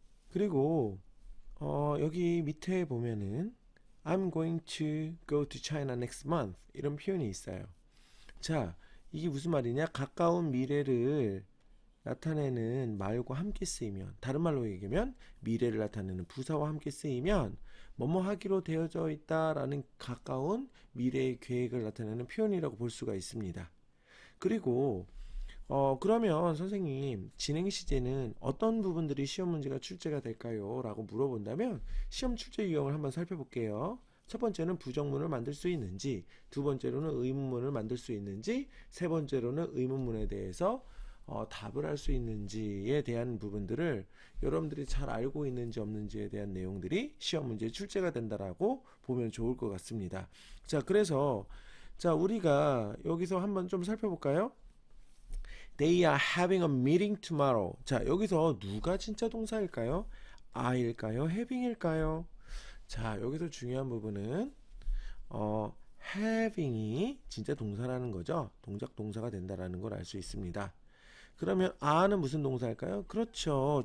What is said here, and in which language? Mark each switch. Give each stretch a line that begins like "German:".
Korean: 그리고 여기 밑에 보면은
English: I'm going to go to China next month
Korean: 이런 표현이 있어요. 자, 이게 무슨 말이냐? 가까운 미래를 나타내는 말과 함께 쓰이면, 다른 말로 얘기하면 미래를 나타내는 부사와 함께 쓰이면 뭐뭐 하기로 되어져 있다라는 가까운 미래의 계획을 나타내는 표현이라고 볼 수가 있습니다. 그리고 그러면 선생님, 진행 시제는 어떤 부분들이 시험 문제가 출제가 될까요? 라고 물어본다면 시험 출제 유형을 한번 살펴볼게요. 첫 번째는 부정문을 만들 수 있는지, 두 번째로는 의문문을 만들 수 있는지, 세 번째로는 의문문에 대해서 답을 할 수 있는지에 대한 부분들을 여러분들이 잘 알고 있는지 없는지에 대한 내용들이 시험 문제에 출제가 된다라고 보면 좋을 것 같습니다. 자, 그래서 자, 우리가 여기서 한번 좀 살펴볼까요?
English: They are having a meeting tomorrow.
Korean: 자, 여기서 누가 진짜 동사일까요? I일까요? having일까요? 자, 여기서 중요한 부분은 having이 진짜 동사라는 거죠. 동작 동사가 된다라는 걸 알 수 있습니다. 그러면 are는 무슨 동사일까요? 그렇죠.